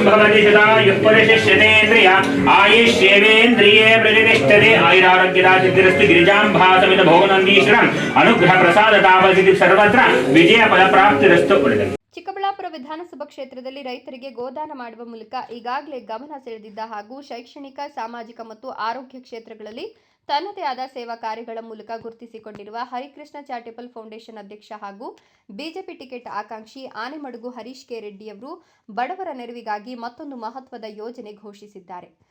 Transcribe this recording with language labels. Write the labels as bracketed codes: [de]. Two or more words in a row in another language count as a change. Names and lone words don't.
[sa] भवति शतायुः पुरुषश्यतेन्द्रिय आयुष्येवेन्द्रिये प्रतिष्ठते आयुरारोग्यदासिद्धिरस्तु गिरिजां भासमित भोगनन्दीश्वरम् अनुग्रह प्रसादतावसिद्धि सर्वत्र विजय फल प्राप्तिरस्तु. [kn] ಚಿಕ್ಕಬಳ್ಳಾಪುರ ವಿಧಾನಸಭಾ ಕ್ಷೇತ್ರದಲ್ಲಿ ರೈತರಿಗೆ ಗೋದಾನ ಮಾಡುವ ಮೂಲಕ ಈಗಾಗಲೇ ಗಮನ ಸೆಳೆದಿದ್ದ ಹಾಗೂ ಶೈಕ್ಷಣಿಕ, ಸಾಮಾಜಿಕ ಮತ್ತು ಆರೋಗ್ಯ ಕ್ಷೇತ್ರಗಳಲ್ಲಿ ತನ್ನದೇ ಆದ ಸೇವಾ ಕಾರ್ಯಗಳ ಮೂಲಕ ಗುರುತಿಸಿಕೊಂಡಿರುವ ಹರಿಕೃಷ್ಣ ಚಾರಿಟಬಲ್ ಫೌಂಡೇಶನ್ ಅಧ್ಯಕ್ಷ ಹಾಗೂ ಬಿಜೆಪಿ ಟಿಕೆಟ್ ಆಕಾಂಕ್ಷಿ ಆನೆಮಡುಗು ಹರೀಶ್ ಕೆ ರೆಡ್ಡಿಯವರು ಬಡವರ ನೆರವಿಗಾಗಿ ಮತ್ತೊಂದು ಮಹತ್ವದ ಯೋಜನೆ ಘೋಷಿಸಿದ್ದಾರೆ.